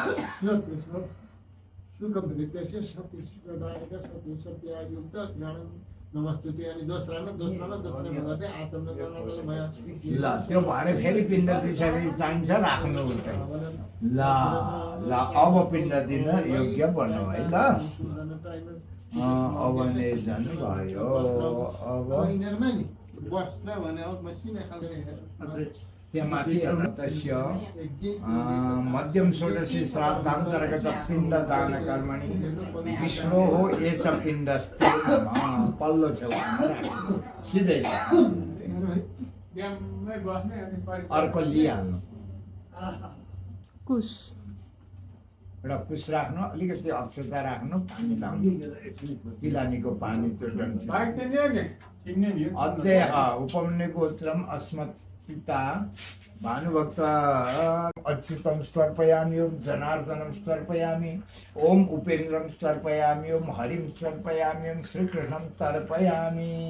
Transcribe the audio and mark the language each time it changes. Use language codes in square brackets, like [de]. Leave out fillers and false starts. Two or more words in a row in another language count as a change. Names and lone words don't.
[ne] ल त्यो भएर फेरि पिण्ड दिइसकेपछि चाहिन्छ राख्नु हुन्छ। ल ल अब पिण्ड दिन योग्य बन्नु है ल। अब निधन भयो। अब त्यहाँमाथि [sa] तस्य मध्यम षोडशी श्राद्धान्तर्गत पिण्ड दान कर्मणि विष्णोः एष पिण्डस्ते [ne] पल्लो छेउमा सिधै अर्को लिइहाल्नु। कुश एउटा कुश राख्नु, अलिकति अक्षता राख्नु, पानी लाउनु, तिलानीको पानी त्यो [sa] अध्यय उपमन्यु गोत्रम अस्मत् पिता भानुभक्त अच्युतं स्तर्पयामि, ओम जनार्दनं स्तर्पयामि, ओम उपेन्द्रं स्तर्पयामि, ओम हरिं स्तर्पयामि, ओम श्रीकृष्णं तर्पयामि।